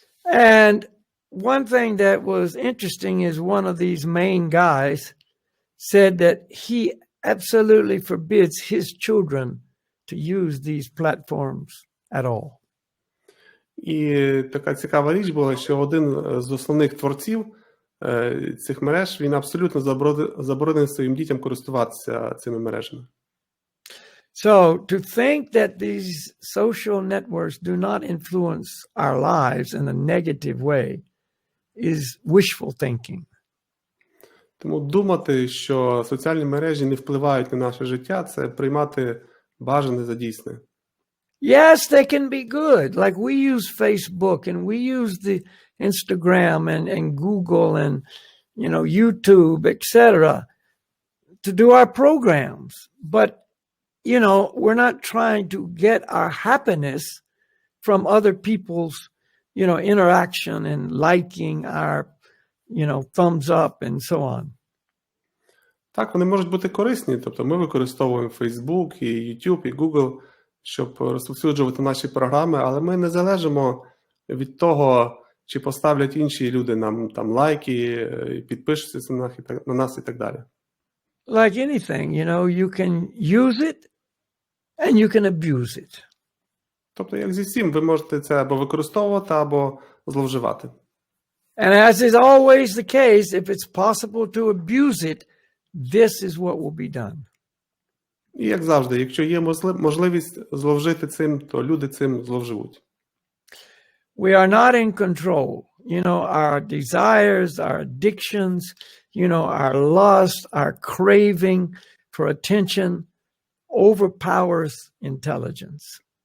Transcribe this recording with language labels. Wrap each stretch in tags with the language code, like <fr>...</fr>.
<en>And one thing that was interesting is one of these main guys said that he absolutely forbids his children to use these platforms at all.</en> <uk>І така цікава річ була, що один з основних творців цих мереж, він абсолютно заборонив своїм дітям користуватися цими мережами.</uk> <en>So to think that these social networks do not influence our lives in a negative way is wishful thinking.</en> <uk>Тому думати, що соціальні мережі не впливають на наше життя, це приймати бажане за дійсне.</uk> <en>Yes, they can be good. Like we use Facebook and we use the Instagram and Google and, YouTube, etc. to do our programs. But, we're not trying to get our happiness from other people's, interaction and liking our, thumbs up and so on.</en> <uk>Так, вони можуть бути корисні. Тобто ми використовуємо Facebook, і YouTube, і Google, щоб розповсюджувати наші програми, але ми не залежимо від того, чи поставлять інші люди нам там лайки, підпишуться на нас і так далі.</uk> <en>Like anything, you can use it and you can abuse it.</en> <uk>Тобто, як зі всім, ви можете це або використовувати, або зловживати.</uk> <en>And as is always the case, if it's possible to abuse it, this is what will be done.</en> <uk>І як завжди, якщо є можливість зловжити цим, то люди цим зловживуть.</uk> <en>We are not in control. Our desires, our addictions, our lust, our craving for attention overpowers intelligence.</en>